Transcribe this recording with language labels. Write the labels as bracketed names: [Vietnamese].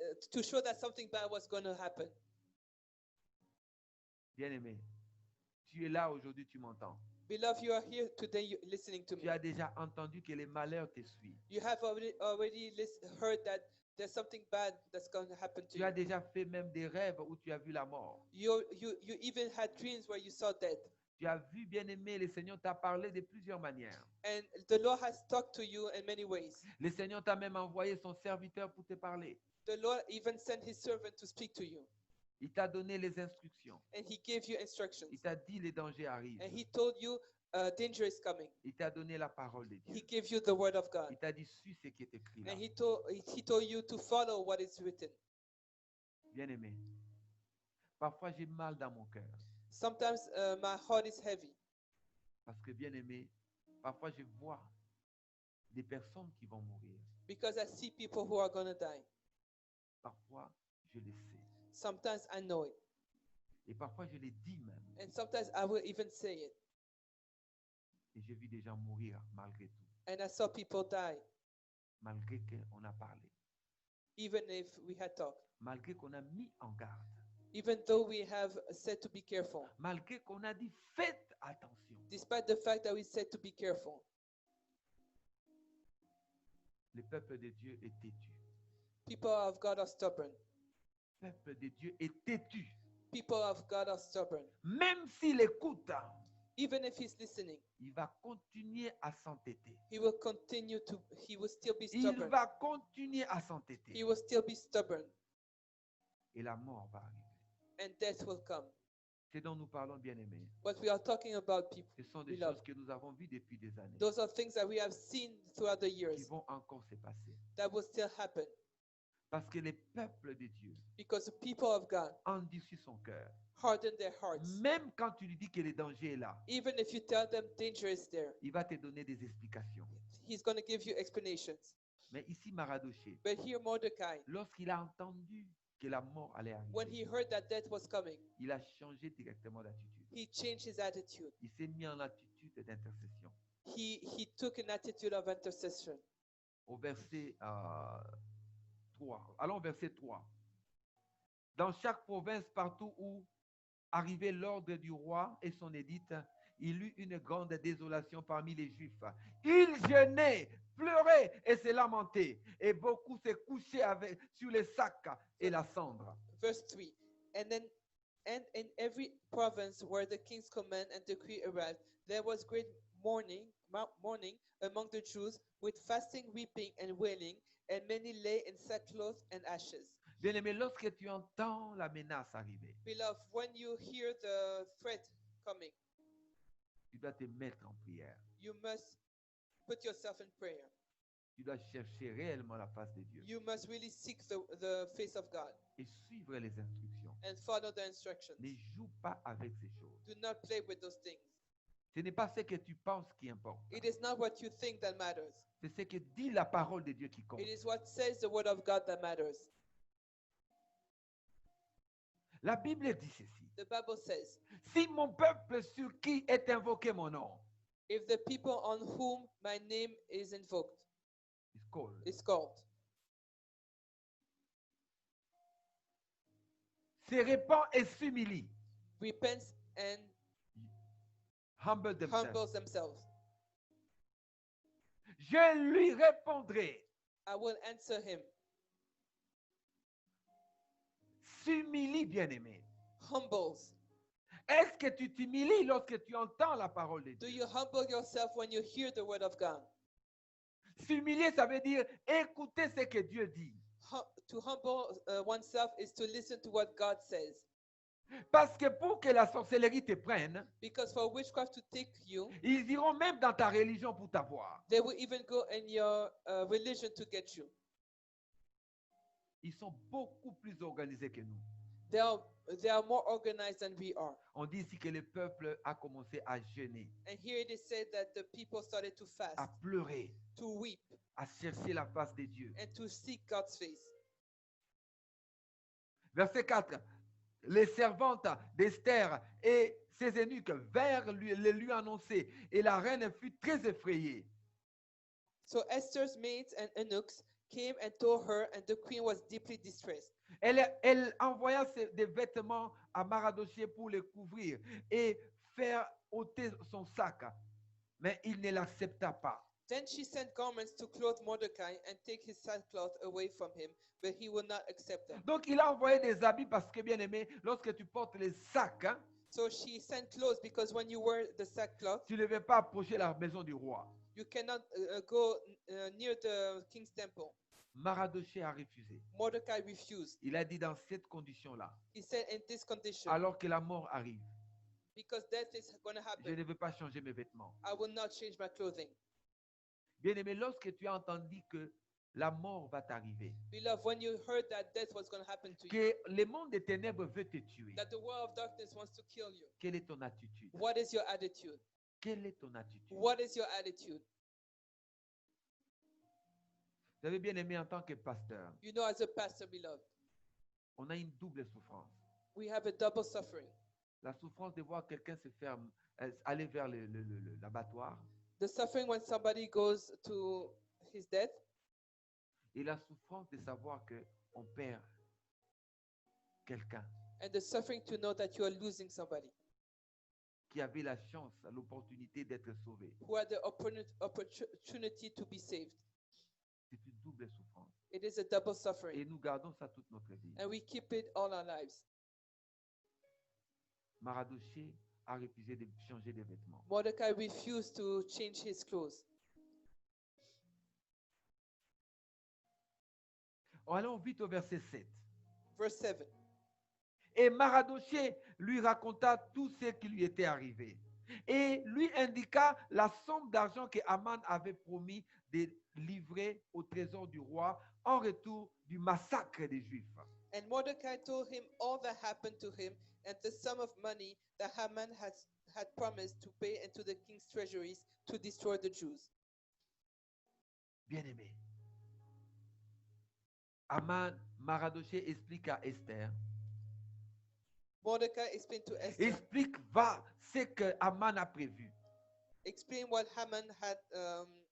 [English] to show that something bad was going to happen. [French] Bien aimé, tu es là aujourd'hui, tu m'entends. [English] Beloved, you are here today listening to me. [French] Tu as déjà entendu que les malheurs te suivent. [English] You have already heard that there's something bad that's going to happen to [French] Tu as [English] you. [French] déjà fait même des rêves où tu as vu la mort. [English] You even had dreams where you saw death. [French] Tu as vu, bien aimé, le Seigneur t'a parlé de plusieurs manières. [English] And the Lord has talked to you in many ways. [French] Le Seigneur t'a même envoyé son serviteur pour te parler. [English] The Lord even sent his servant to speak to you. [French] Il t'a donné les instructions. [English] And he gave you instructions. [French] Il t'a dit les dangers arrivent. [English] And he told you danger is coming. [French] Il t'a donné la parole de [English] He [French] Dieu. [English] gave you the word of God. [French] Il t'a dit, suis ce qui est écrit là. [English] And he told you to follow what is written. [French] Bien aimé, parfois j'ai mal dans mon cœur. [English] Sometimes my heart is heavy [French] Parce que, bien aimé, parfois je vois des personnes qui vont mourir. [English] because I see people who are going to die. [French] Parfois, je le sais. [English] Sometimes I know it. [French] Et parfois, je le dis même. [English] And sometimes I will even say it. [French] Et j'ai vu des gens mourir malgré tout. [English] And I saw people die, [French] Malgré qu'on a parlé. [English] even if we had talked. [French] Malgré qu'on a mis en garde. [English] Even though we have said to be careful. [French] Malgré qu'on a dit, faites attention. [English] Despite the fact that we said to be careful. [French] Le peuple de Dieu est têtu. [English] People of God are stubborn. [French] Le peuple de Dieu est têtu. [English] People of God are stubborn. [French] Même s'il écoute, [English] Even if he's listening, [French] il va continuer à s'entêter. [English] he will still be [French] Il [English] stubborn. [French] va continuer à [English] He [French] s'entêter. [English] will still be stubborn. [French] Et la mort va arriver. [English] And death will come. [French] Ce dont nous parlons, bien aimés, [English] What we are talking about, people, [French] ce sont des [English] Beloved. [French] choses que nous avons vues depuis des années, [English] those are things that we have seen throughout the [French] qui [English] years [French] vont encore se passer. [English] that will still happen. [French] Parce que le peuple de Dieu [English] Because the people of God [French] endurcit son cœur. [English] harden their hearts. [French] Même quand tu lui dis que le danger est là, [English] Even if you tell them danger is there, [French] il va te donner des explications. [English] he's going to give you explanations. [French] Mais ici, Mardochée, [English] But here, Mordecai, [French] lorsqu'il a entendu que la mort allait [English] when he [French] arriver, [English] heard that death was coming, [French] il a changé directement d'attitude. [English] he changed his attitude. [French] Il s'est mis en attitude d'intercession. [English] He took an attitude of intercession. [French] Au verset 3. Allons au verset 3. Dans chaque province, partout où arrivait l'ordre du roi et son édite, il eut une grande désolation parmi les Juifs. Ils jeûnaient, pleuraient et se lamentaient, et beaucoup se couchaient sur les sacs et la cendre. [English] Verse 3. And in every province where the king's command and decree arrived, there was great mourning among the Jews, with fasting, weeping, and wailing, and many lay in sackcloth and ashes. [French] Bien-aimé, lorsque tu entends la menace arriver, [English] Beloved, when you hear the threat coming, [French] tu dois te mettre en prière. [English] you must put yourself in prayer. [French] Tu dois chercher réellement la face de Dieu [English] You must really seek the face of God [French] et suivre les instructions. [English] and follow the instructions. [French] Ne joue pas avec ces choses. [English] Do not play with those things. [French] Ce n'est pas ce que tu penses qui importe. [English] It is not what you think that matters. [French] C'est ce que dit la parole de Dieu qui compte. [English] It is what says the word of God that matters. [French] La Bible dit ceci. [English] The Bible says, [French] Si mon peuple sur qui est invoqué mon nom [English] if the people on whom my name is invoked is called, [French] se répand et s'humilie, [English] repents and humble themselves, humbles themselves, [French] je lui répondrai. [English] I will answer him. [French] S'humilie, bien-aimé. [English] Humbles. [French] Est-ce que tu t'humilies lorsque tu entends la parole de [English] Do [French] Dieu? [English] you humble yourself when you hear the word of God? [French] S'humilier, ça veut dire écouter ce que Dieu dit. [English] To humble oneself is to listen to what God says. [French] Parce que pour que la sorcellerie te prenne, [English] Because for witchcraft to take you, [French] ils iront même dans ta religion pour t'avoir. [English] they will even go in your religion to get you. [French] Ils sont beaucoup plus organisés que nous. [English] They are more organized than we are. [French] On dit ici que le peuple a commencé à jeûner, [English] And here it is said that the people started to fast, [French] à pleurer, [English] to weep, [French] à chercher la face de Dieu. [English] and to seek God's face. [French] Verset 4. Les servantes d'Esther et ses eunuques vinrent le lui annoncer, et la reine fut très effrayée. [English] So Esther's maids and eunuchs came and told her, and the queen was deeply distressed. [French] Elle envoya des vêtements à Mardochée pour le couvrir et faire ôter son sac, mais il ne l'accepta pas. [English] Then she sent garments to clothe Mordecai and take his sackcloth away from him, but he would not accept them. [French] Donc il a envoyé des habits parce que, bien aimé, lorsque tu portes les sacs, [English] So she sent clothes because when you wear the sackcloth, [French] tu ne veux pas approcher la maison du roi. [English] you cannot go near the king's temple. [French] Mardochée a refusé. [English] Mordecai refused. [French] Il a dit dans cette condition-là, [English] He said, in this condition, [French] alors que la mort arrive, [English] because death is going to [French] je [English] happen, [French] ne veux pas changer mes vêtements. [English] I will not change my clothing. [French] Bien aimé, lorsque tu as entendu que la mort va t'arriver, [English] Beloved, when you heard that death was going to happen to you, [French] que le monde des ténèbres veut te tuer, [English] that the world of darkness wants to kill you, [French] quelle est ton attitude? [English] what is your attitude? [French] Quelle est ton attitude? [English] What is your attitude? [French] Vous avez bien aimé en tant que pasteur, [English] You know, as a pastor, beloved, [French] on a une double souffrance. [English] we have a double suffering. [French] La souffrance de voir quelqu'un se faire aller vers l'abattoir, [English] The suffering when somebody goes to his death, [French] et la souffrance de savoir que on perd quelqu'un [English] and the suffering to know that you are losing somebody [French] qui avait la chance, l'opportunité d'être sauvé. [English] who had the opportunity to be saved. [French] C'est une double souffrance. [English] It is a double [French] Et [English] suffering, [French] nous gardons ça toute notre vie. [English] and we keep it all our lives. [French] Mardochée a refusé de changer de vêtements. [English] Mordecai refused to change his clothes. [French] Allons vite au verset 7. [English] Verse 7. [French] Et Mardochée lui raconta tout ce qui lui était arrivé et lui indiqua la somme d'argent que Haman avait promis de livrer au trésor du roi en retour du massacre des Juifs. [English] And Mordecai told him all that happened to him and the sum of money that Haman had promised to pay into the king's treasuries to destroy the Jews. [French] Bien-aimé, Mardochée explique à Esther, [English] Mordecai explained to Esther, [French] explique ce que Haman a prévu. [English] explain what Haman had the